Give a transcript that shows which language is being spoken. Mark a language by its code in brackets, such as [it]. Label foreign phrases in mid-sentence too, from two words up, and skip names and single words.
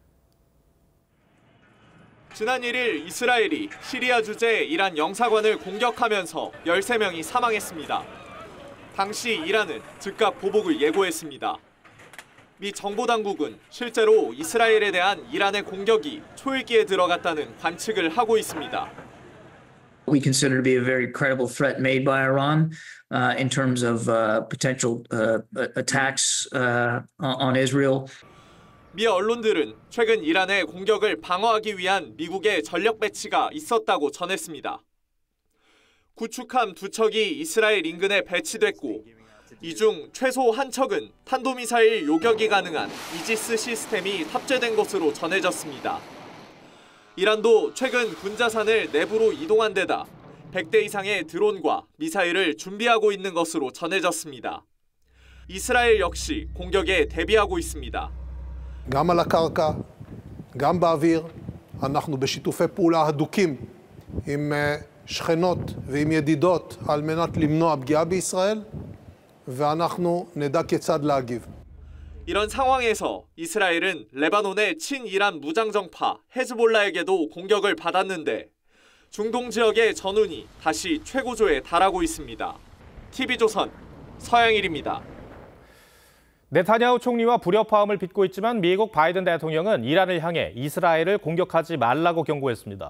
[ko] 지난 1일 이스라엘이 시리아 주재 이란 영사관을 공격하면서 13명이 사망했습니다. 당시 이란은 즉각 보복을 예고했습니다. 미 정보당국은 실제로 이스라엘에 대한 이란의 공격이 초읽기에 들어갔다는 관측을 하고 있습니다. [en] We consider to be a very credible threat made by Iran in terms of potential attacks on Israel. [ko] 미 언론들은 최근 이란의 공격을 방어하기 위한 미국의 전력 배치가 있었다고 전했습니다. 구축함 2척이 이스라엘 인근에 배치됐고 이 중 최소 한 척은 탄도미사일 요격이 가능한 이지스 시스템이 탑재된 것으로 전해졌습니다. 이란도 최근 군자산을 내부로 이동한 데다 100대 이상의 드론과 미사일을 준비하고 있는 것으로 전해졌습니다. 이스라엘 역시 공격에 대비하고 있습니다. [he] גם על הקרקע, גם באוויר, אנחנו בשיתופי פעולה הדוקים עם שכנות ועם ידידות על מנת למנוע פגיעה בישראל, ואנחנו נדע כיצד להגיב. [ko] 이런 상황에서 이스라엘은 레바논의 친이란 무장정파 헤즈볼라에게도 공격을 받았는데 중동 지역의 전운이 다시 최고조에 달하고 있습니다. TV조선 서영일입니다. 네타냐후 총리와 불협화음을 빚고 있지만 미국 바이든 대통령은 이란을 향해 이스라엘을 공격하지 말라고 경고했습니다.